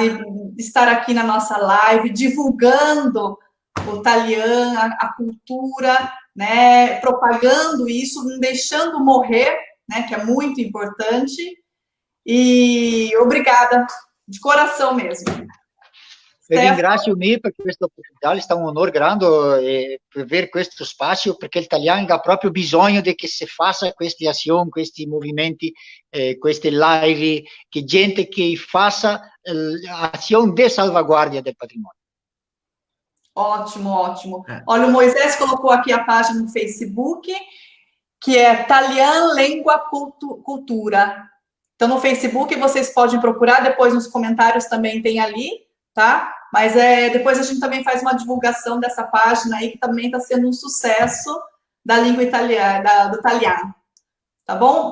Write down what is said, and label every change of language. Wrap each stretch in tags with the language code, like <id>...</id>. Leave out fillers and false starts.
<pt>De estar aqui na nossa live, divulgando o Talian, a cultura, né? Propagando isso, não deixando morrer, né? Que é muito importante. E obrigada, de coração mesmo.</pt> <it>Io ringrazio me per questa opportunità, è un onore grande per questo spazio, perché l'italiano ha proprio bisogno di che si faccia queste azioni, questi movimenti, queste live, che gente che faccia azioni di salvaguardia del patrimonio.</it> <pt>Ótimo, ótimo. Olha, o Moisés colocou aqui a página no Facebook, que é Talian Língua Cultura. Então, no Facebook vocês podem procurar, depois nos comentários também tem ali, tá? Mas depois a gente também faz uma divulgação dessa página aí, que também está sendo um sucesso da língua italiana, do italiano. Tá bom?</pt>